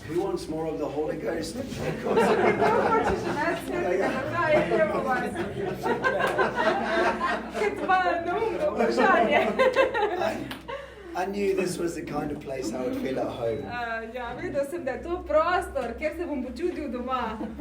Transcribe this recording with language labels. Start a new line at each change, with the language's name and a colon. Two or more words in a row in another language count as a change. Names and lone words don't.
English: Who wants more of the Holy Ghost? I knew this was the kind of place I would feel at home.
Slovenian: Ja, vedel sem, da je to prostor, kjer se bom počutil doma.